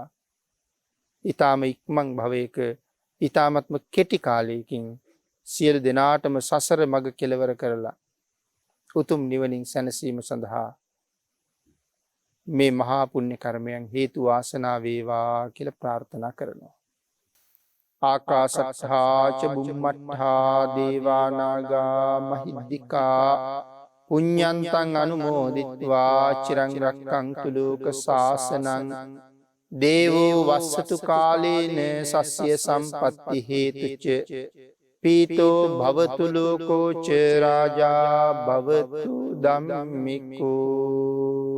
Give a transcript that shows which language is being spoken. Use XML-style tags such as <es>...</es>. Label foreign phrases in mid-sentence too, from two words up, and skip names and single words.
<si>ඊ타ම ඉක්මන් භවයක ඊ타මත්ම කෙටි කාලයකින් සියලු දෙනාටම සසර මඟ කෙලවර කරලා උතුම් නිවනින් සැනසීම සඳහා මේ මහා පුණ්‍ය කර්මයන් හේතු වාසනා වේවා කියලා ප්‍රාර්ථනා කරනවා.</si> <pi>ආකාශත්තා ච බුම්මත්තා දේවා නාග මහිද්దికා පුඤ්ඤන්තං අනුමෝදිත්වා චිරං රක්ඛන්තු ලෝක සාසනං දේවෝ වස්සතු කාලේන සස්ය සම්පත්ති හේතුච පීතෝ භවතු ලෝකෝ ච රාජා භවතු ධම්මිකෝ</pi>